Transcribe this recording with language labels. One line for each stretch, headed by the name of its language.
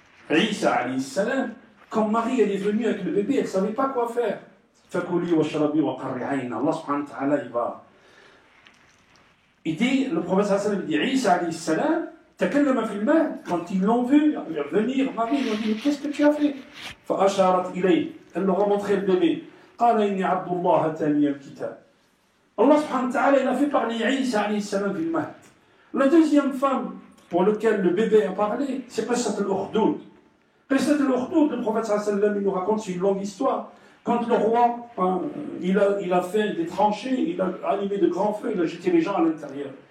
French: Isa alayhi salam. Quand Marie elle est venue avec le bébé, elle ne savait pas quoi faire.
Arabic: Fakuli wa sharabi wa qarri ayna.
French: Allah subhanahu wa ta'ala, il va. Il dit, le prophète sallallahu alayhi wa sallam dit, Isa alayhi salam,
Arabic: takallama fil mahdi.
French: Quand ils l'ont vu venir, Marie, ils lui ont dit, mais qu'est-ce que tu as fait?
Arabic: Fa asharat ilayh.
French: Elle leur a montré le bébé.
Arabic: قال إني عبد الله آتاني الكتاب.
French: Allah subhanahu wa ta'ala, il a fait parler Isa alayhi salam
Arabic: fil mahd.
French: La deuxième femme pour laquelle le bébé a parlé, c'est Qissat al-Ukhdud. Qissat al-Ukhdud, le prophète sallallahu alayhi wa sallam, il nous raconte, c'est une longue histoire. Quand le roi, il a fait des tranchées, il a allumé de grands feux, il a jeté les gens à l'intérieur.